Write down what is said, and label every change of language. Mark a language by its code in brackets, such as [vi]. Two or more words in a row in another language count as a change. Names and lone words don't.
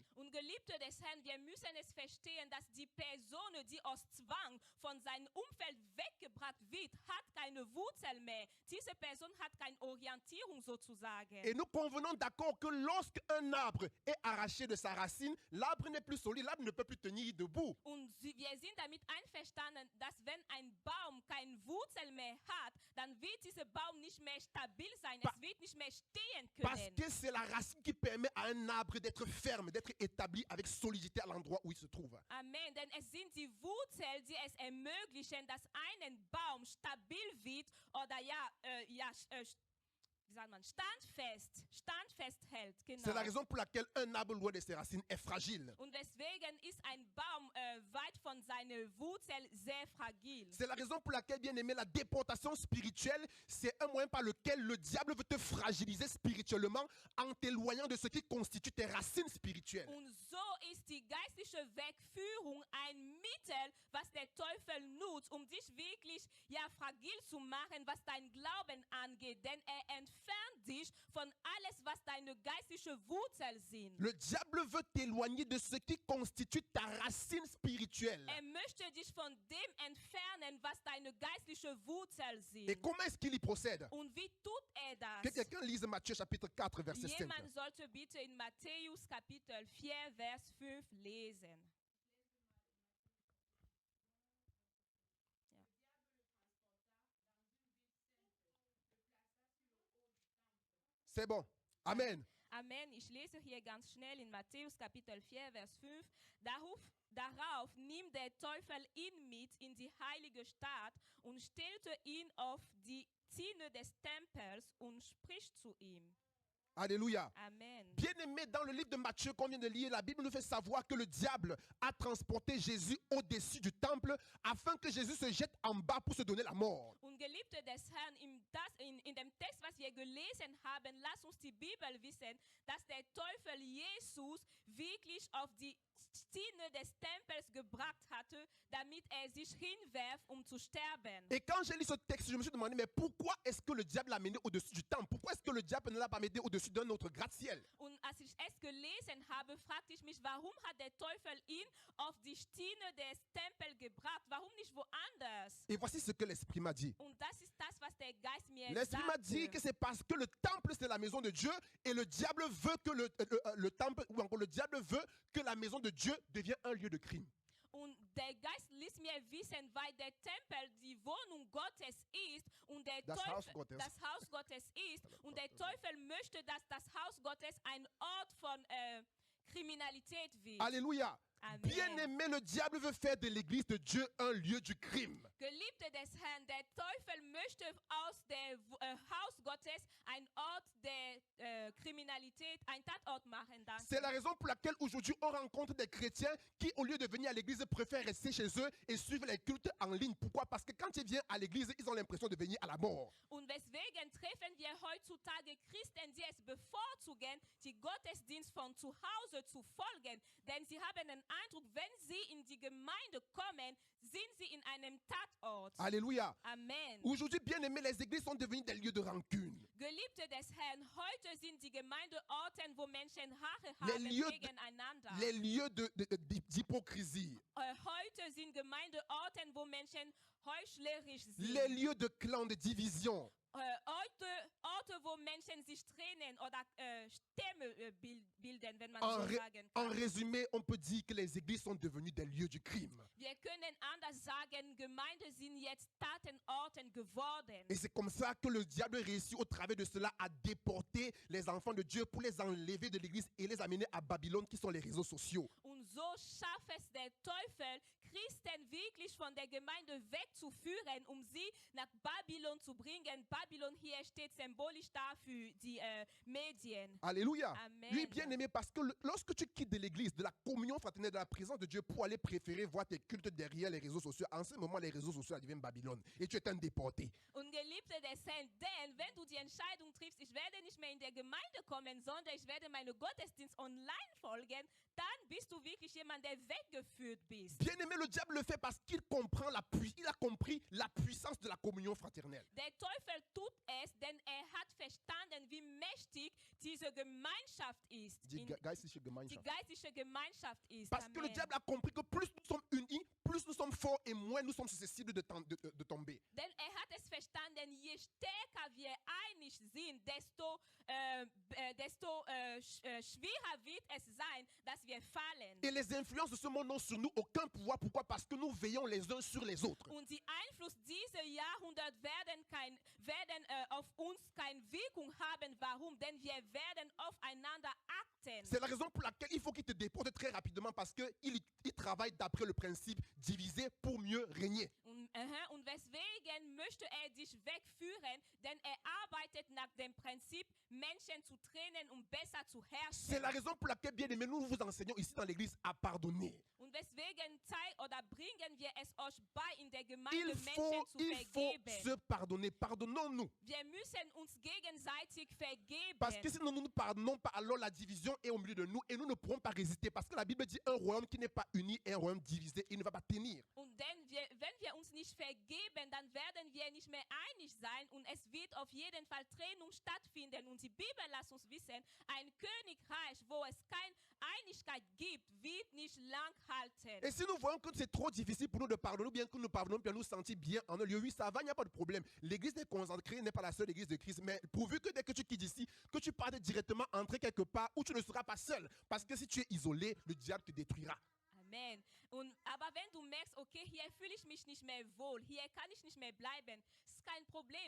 [de] Und Geliebte des Herrn, wir müssen es verstehen, dass die Person, die aus Zwang von seinem Umfeld weggebracht wird, hat keine Wurzel mehr. Diese Person hat keine Orientierung sozusagen. [fr] Et nous convenons d'accord que lorsqu'un arbre est arraché de sa racine, l'arbre n'est plus solide, l'arbre ne peut plus tenir debout. [de] Und wir sind damit einverstanden, dass wenn ein Baum keine Wurzel mehr hat, dann wird dieser Baum nicht mehr stabil sein. Es wird nicht mehr stehen können. nennen. [fr] que c'est la racine qui permet à un arbre d'être ferme, d'être établi avec solidité à l'endroit où il se trouve. Amen. [de] Denn es sind die Wurzeln, die es ermöglichen, dass ein Baum stabil wird oder wie sagt man, standfest hält. Genau. [fr] C'est la raison pour laquelle un arbre loin de ses racines est fragile. [de] Und deswegen ist ein Baum weit von seiner Wurzel sehr fragil. [fr] C'est la raison pour laquelle, bien aimé, la déportation spirituelle, c'est un moyen par lequel le diable veut te fragiliser spirituellement en t'éloignant de ce qui constitue tes racines spirituelles. [de] Und so ist die geistliche Wegführung ein Mittel, was der Teufel nutzt, um dich wirklich fragil zu machen, was dein Glauben angeht. Denn er entfernt dich von alles, was deine geistliche Wurzel sind. [fr] Le diable veut t'éloigner de ce qui constitue ta racine spirituelle. [de] Er möchte dich von dem entfernen, was deine geistliche Wurzel sind. [fr] Et comment est-ce qu'il y procède? [de] Und wie tut er das? [fr] Que quelqu'un lise Matthieu chapitre 4, verset 5. [de] Jemand sollte bitte in Matthäus Kapitel 4, Vers 5 lesen. [fr] C'est bon. Amen. Amen. [de] Ich lese hier ganz schnell in Matthäus Kapitel 4, Vers 5. Darauf nimmt der Teufel ihn mit in die heilige Stadt und stellte ihn auf die Zinne des Tempels und spricht zu ihm. [fr] Alléluia. Amen. Bien-aimé, dans le livre de Matthieu qu'on vient de lire, la Bible nous fait savoir que le diable a transporté Jésus au-dessus du temple afin que Jésus se jette en bas pour se donner la mort. [de] Und Geliebte des Herrn, in dem Text, was wir gelesen haben, lass uns die Bibel wissen, dass der Teufel Jesus wirklich auf die Zinne des Tempels gebracht hatte, damit er sich hinwerft, um zu sterben. [fr] Et quand j'ai lu ce texte, je me suis demandé, mais pourquoi est-ce que le diable l'a mené au-dessus du temple? Pourquoi est-ce que le diable ne l'a pas mené au-dessus d'un autre gratte-ciel? [de] Und als ich es gelesen habe, fragte ich mich, warum hat der Teufel ihn auf die Zinne des Tempels gebracht? Warum nicht woanders? [fr] Et voici ce que l'Esprit m'a dit. [de] Und das ist das, was der Geist mir [fr] L'Esprit m'a dit [de] sagte. [fr] que c'est parce que le temple, c'est la maison de Dieu et le diable veut que le temple, ou encore le diable veut que la maison de Dieu devienne un lieu de crime. [de] Und der Geist ließ mir wissen, weil der Tempel die Wohnung Gottes ist und der Das Teufel Haus Gottes. das Haus Gottes ist und der Teufel möchte, dass das Haus Gottes ein Ort von Kriminalität wird. [fr] Alléluia. Amen. Bien-aimé, le diable veut faire de l'église de Dieu un lieu du crime. [de] Geliebte des Herrn, der Teufel möchte aus dem Haus Gottes ein Ort der Kriminalität, ein Tatort machen. Danke. [fr] C'est la raison pour laquelle aujourd'hui on rencontre des chrétiens qui, au lieu de venir à l'église, préfèrent rester chez eux et suivre les cultes en ligne. Pourquoi? Parce que quand ils viennent à l'église, ils ont l'impression de venir à la mort. [de] Und weswegen treffen wir heutzutage Christen, die es bevorzugen, die Gottesdienst von zu Hause zu folgen. Denn sie haben den Eindruck, wenn sie in die Gemeinde kommen, sind sie in einem Tatort. [fr] Alléluia. Amen. Aujourd'hui, bien aimé, les églises sont devenues des lieux de rancune. [de] Geliebte des Herrn, heute sind die Gemeindeorten, wo Menschen Haare [fr] Les [de] haben [fr] lieux, [de] gegeneinander. [fr] les lieux d'hypocrisie. [de] Heute sind Gemeindeorten, wo Menschen heuchlerisch sind. [fr] Les lieux de clans, de division. [de] Orte, wo Menschen sich trennen oder Stämme bilden, wenn man [fr] En, [de] so sagen kann. [fr] en résumé, on peut dire que les églises sont devenues des lieux du crime. [de] Wir können anders sagen, Gemeinden sind jetzt Tatenorten geworden. [fr] Et c'est comme ça que le diable réussit au travers de cela à déporter les enfants de Dieu pour les enlever de l'église et les amener à Babylone qui sont les réseaux sociaux. [de] Und so schafft es der Teufel, Christen wirklich von der Gemeinde wegzuführen, um sie nach Babylon zu bringen. Babylon hier steht symbolisch dafür die Medien. [fr] Alléluia. Amen. Oui, bien aimé, parce que lorsque tu quittes de l'église, de la communion fraternelle, de la présence de Dieu pour aller préférer voir tes cultes derrière les réseaux sociaux, en ce moment, les réseaux sociaux deviennent Babylone et tu es un déporté. [de] Und Geliebte des Herrn, denn wenn du die Entscheidung triffst, ich werde nicht mehr in der Gemeinde kommen, sondern ich werde meine Gottesdienst online folgen, dann bist du wirklich jemand, der weggeführt bist. [fr] Bien aimé, le diable le fait parce qu'il comprend il a compris la puissance de la communion fraternelle. [de] Der Teufel tut es, denn er hat verstanden, wie mächtig diese Gemeinschaft ist. Die geistliche Die Gemeinschaft. geistliche Gemeinschaft ist. [fr] Parce que le Amen. diable a compris que plus nous sommes unis, plus nous sommes forts et moins nous sommes susceptibles de tomber. [de] Denn er hat es verstanden, je stärker wir einig sind, desto schwerer wird es sein, dass wir fallen. [fr] Et les influences de ce monde n'ont sur nous aucun pouvoir. Pourquoi? Parce que nous veillons les uns sur les autres. [de] Und die Einfluss dieser Jahrhundert werden auf uns keine Wirkung haben. Warum? Denn wir werden aufeinander achten. [fr] C'est la raison pour laquelle il faut qu'il te déporte très rapidement parce qu'il travaille d'après le principe diviser pour mieux régner. [de] Und weswegen möchte dich wegführen? Denn arbeitet nach dem Prinzip, Menschen zu trennen, besser zu herrschen. [fr] C'est la raison pour laquelle, bien aimé, nous vous enseignons ici dans l'église à pardonner. [de] Und weswegen bringen wir es euch bei, in der Gemeinde [fr] Il [de] Menschen zu [fr] faut [de] vergeben. [fr] se pardonner. Pardonnons-nous. [de] Wir müssen uns gegenseitig vergeben. [fr] Parce que si nous ne nous pardonnons pas, alors la division est au milieu de nous et nous ne pourrons pas résister. Parce que la Bible dit un royaume qui n'est pas uni est un royaume divisé. Il ne va pas tenir. [de] Und wenn wir uns nicht vergeben, dann werden wir nicht mehr einig sein und es wird auf jeden Fall Trennung stattfinden. Und die Bibel lässt uns wissen, ein Königreich, wo es keine Einigkeit gibt, wird nicht lang halten. [fr] Et si nous voyons que c'est trop difficile pour nous de pardonner, ou bien que nous pardonnons, bien nous sentir bien en un lieu, oui, ça va, il n'y a pas de problème. L'église est consacrée, n'est pas la seule église de Christ, mais pourvu que dès que tu quittes ici, que tu partes directement entrer quelque part où tu ne seras pas seul. Parce que si tu es isolé, le diable te détruira. Amen. [de] Aber wenn du merkst, okay, hier fühle ich mich nicht mehr wohl, hier kann ich nicht mehr bleiben, ist kein Problem.